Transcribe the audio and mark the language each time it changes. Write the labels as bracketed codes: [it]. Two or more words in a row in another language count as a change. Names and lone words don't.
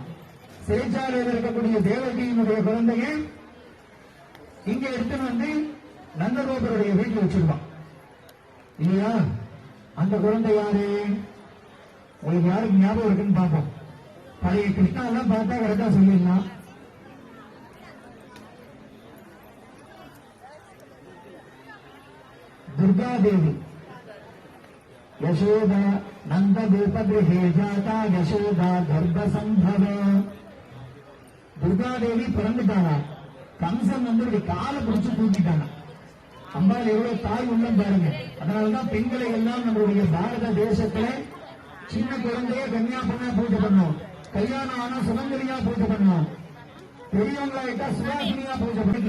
[ta] சிறைச்சாலையில் இருக்கக்கூடிய தேவகியினுடைய குழந்தைய இங்க எடுத்துன்னு நந்தகோபருடைய வீட்டில் வச்சிருவான் இல்லையா? அந்த குழந்தை யாரு? உங்களுக்கு யாருக்கு ஞாபகம் இருக்குன்னு பார்ப்போம். பழைய கிருஷ்ணா எல்லாம் பார்த்தா கரெக்டா சொல்லிடலாம். [sa] दुर्गा देवी यशोदा नंद गोप गृहे जाता यशोदा गर्भ संभव. [ta] துர்கா தேவி பிறந்துட்டானா? கம்சன் இப்படி காலை பிடிச்சு தூக்கிட்டானா? அம்பாள் எவ்வளவு தாய் உள்ளம் பாருங்க. அதனாலதான் பெண்களை எல்லாம் நம்மளுடைய பாரத தேசத்துல சின்ன குழந்தைய கன்னியா பொண்ணா பூஜை பண்ணோம், கல்யாணம் ஆனா சுமங்கலியா பூஜை பண்ணோம், பெரியவங்களாயிட்டா சுவாசினியா பூஜை பண்ணி.